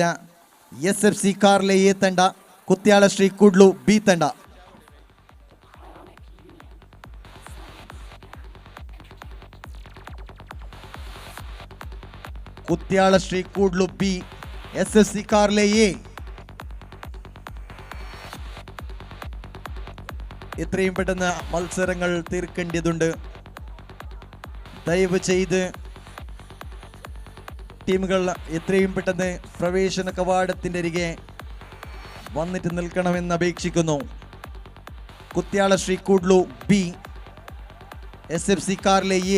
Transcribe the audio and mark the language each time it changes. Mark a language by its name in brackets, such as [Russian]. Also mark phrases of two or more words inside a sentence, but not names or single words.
[Kannada] SFC ಕಾರ್ಲೆ ಎ ತಂಡ, ಕುತ್ಯಾಳ ಶ್ರೀ ಕೂಡ್ಲು ಬಿ ತಂಡ. ಕುತ್ಯಾಳ ಶ್ರೀ ಕೂಡ್ಲು ಬಿ, SFC ಕಾರ್ಲೆ എ. [Malayalam] എത്രയും പെട്ടെന്ന് മത്സരങ്ങൾ തീർക്കേണ്ടതുണ്ട്. ദയവ് ചെയ്ത് ടീമുകൾ എത്രയും പെട്ടെന്ന് പ്രവേശന കവാടത്തിൻ്റെ അരികെ വന്നിട്ട് നിൽക്കണമെന്ന് അപേക്ഷിക്കുന്നു. കുത്യാള ശ്രീ കൂഡ്ലു ബി, [Kannada] SFC ಕಾರ್ಲೆ ಎ.